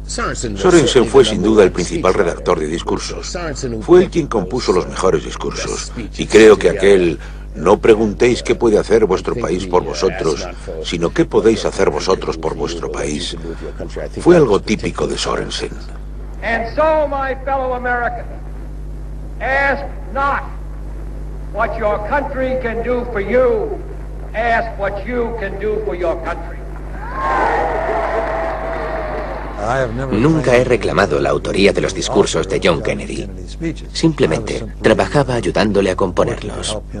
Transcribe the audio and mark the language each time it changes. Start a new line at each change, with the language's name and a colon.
Spanish: Sorensen fue sin duda el principal redactor de discursos. Fue él quien compuso los mejores discursos. Y creo que aquel "no preguntéis qué puede hacer vuestro país por vosotros, sino qué podéis hacer vosotros por vuestro país", fue algo típico de Sorensen.
English: And so, my fellow Americans, ask not what your country can do for you, ask what you can do for your country.
Spanish: Nunca he reclamado la autoría de los discursos de John Kennedy. Simplemente trabajaba ayudándole a componerlos.